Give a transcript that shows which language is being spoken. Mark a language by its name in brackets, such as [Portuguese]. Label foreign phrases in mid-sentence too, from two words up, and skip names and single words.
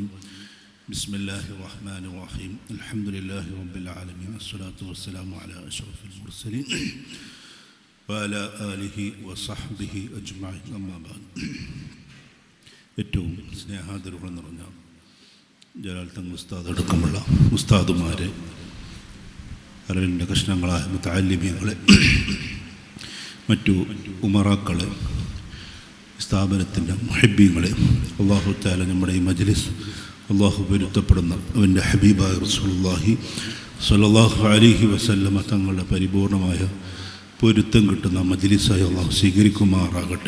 [Arabic] بسم الله الرحمن الرحيم. الحمد لله رب العالمين. الصلاة والسلام على أشرف المرسلين وعلى آله وصحبه أجمعين. أما بعد. [Malayalam] ഏറ്റവും സ്നേഹാദരവുകൾ നിറഞ്ഞ ജലാൽ തങ്ങൾ ഉസ്താദ് അടക്കമുള്ള ഉസ്താദുമാരെ, അറിവിൻ്റെ കഷ്ണങ്ങളായ മുതഅല്ലിമീങ്ങളെ, മറ്റു ഉമറാക്കളെ, സ്ഥാപനത്തിൻ്റെ മുഹബ്ബീങ്ങളെ, [Arabic] الله تعالى [Malayalam] നമ്മുടെ ഈ മജ്ലിസ് അല്ലാഹു പൊരുത്തപ്പെടുന്ന അവൻ്റെ ഹബീബായ റസൂലുള്ളാഹി [Arabic] صلى الله عليه وسلم [Malayalam] തങ്ങളുടെ പരിപൂർണമായ പൊരുത്തം കിട്ടുന്ന മജ്ലിസായി അല്ലാഹു സ്വീകരിക്കുമാറാകട്ടെ.